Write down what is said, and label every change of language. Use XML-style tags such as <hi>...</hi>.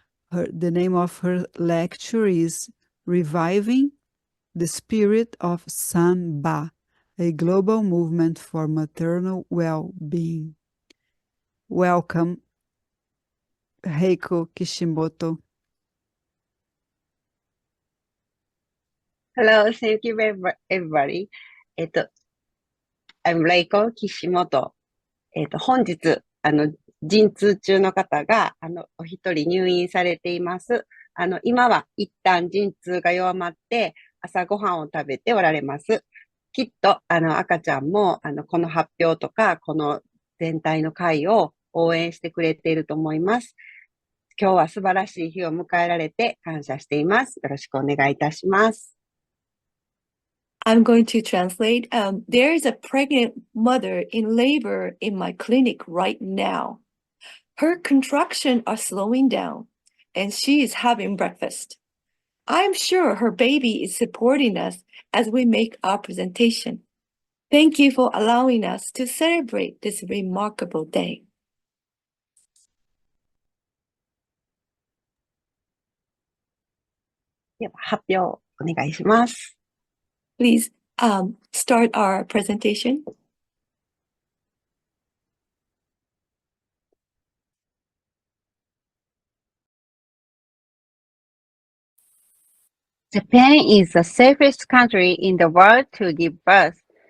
<en>The name of her lecture is Reviving the Spirit of Sanba, a global movement for maternal well-being. Welcome, Reiko Kishimoto. Hello, thank you everybody. I'm Reiko Kishimoto.</en> <ja>本日、陣痛中の方が、お一人入院されています。今は一旦陣痛が弱まって、朝ごはんを食べておられます。きっと、赤ちゃんも、この発表とか、この全体の会を応援してくれていると思います。今日は素晴らしい日を迎えられて感謝しています。よろしくお願いいたします。</ja> <en>I'm going to translate. There is a pregnant mother in labor in my clinic right now. Her contractions are slowing down, and she is having breakfast. I'm sure her baby is supporting us as we make our presentation. Thank you for allowing us to celebrate this remarkable day.</en> <ja>では発表お願いします。</ja> <en>Please start our presentation. Japan is the safest country in the world to give birth.</en>